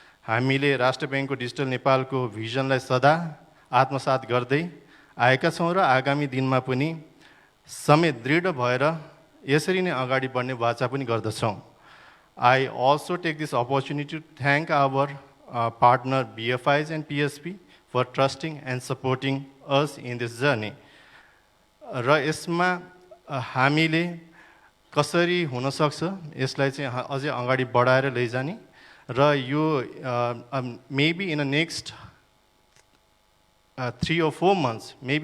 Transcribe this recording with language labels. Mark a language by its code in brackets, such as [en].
[ne] हामीले राष्ट्र ब्याङ्कको डिजिटल नेपालको भिजनलाई सदा आत्मसात गर्दै आएका छौँ र आगामी दिनमा पनि समेत दृढ भएर यसरी नै अगाडि बढ्ने वाचा पनि गर्दछौँ। [en] I also take this opportunity to thank our partner BFIs and PSP for trusting and supporting us in this journey. [ne] र यसमा हामीले कसरी हुन सक्छ यसलाई चाहिँ अझै अगाडि बढाएर लैजाने र यो [en] maybe in the next 3 or 4 months,